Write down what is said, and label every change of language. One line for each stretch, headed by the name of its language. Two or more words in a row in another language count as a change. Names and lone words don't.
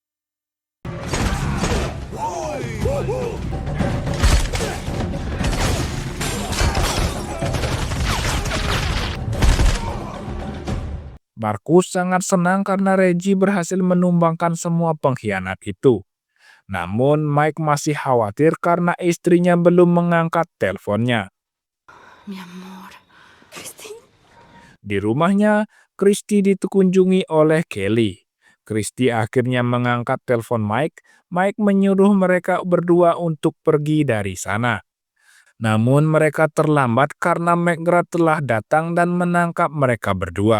Indonesian: Marcus sangat senang karena Reggie berhasil menumbangkan semua pengkhianat itu. Namun Mike masih khawatir karena istrinya belum mengangkat teleponnya.
Spanish: Mi amor. Christy.
Indonesian: Di rumahnya, Christy dikunjungi oleh Kelly. Christy akhirnya mengangkat telepon Mike. Mike menyuruh mereka berdua untuk pergi dari sana. Namun mereka terlambat karena McGrath telah datang dan menangkap mereka berdua.